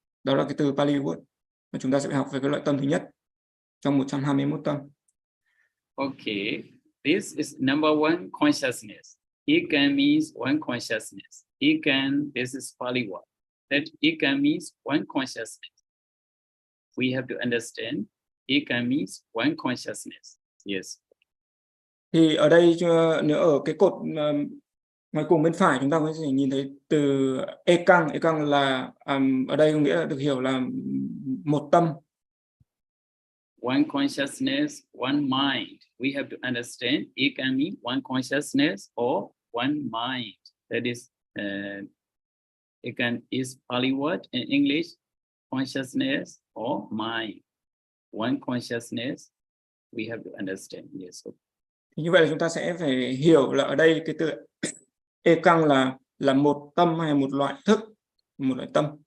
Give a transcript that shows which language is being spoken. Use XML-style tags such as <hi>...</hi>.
<vi>Đó là cái từ</vi> <en>Pali word</en> <vi>mà chúng ta sẽ học về cái loại tâm thứ nhất trong 121 tâm.</vi> <en>Okay, this is number 1 consciousness. Ekan means 1 consciousness. Ekan, this is Pali word. That Ekan means 1 consciousness. We have to understand Eka means one consciousness. Yes.</en> <vi>Thì ở đây nếu ở cái cột ngoài cùng bên phải chúng ta có thể nhìn thấy từ ekang là ở đây có nghĩa là được hiểu là một tâm.</vi> <en>One consciousness, one mind. We have to understand Eka means one consciousness or one mind. That is, Eka is Pali word in English, consciousness or mind. One consciousness, we have to understand. Yes.</en> <vi>Thì như vậy là chúng ta sẽ phải hiểu là ở đây cái từ ekang là một tâm hay một loại thức, một loại tâm.</vi>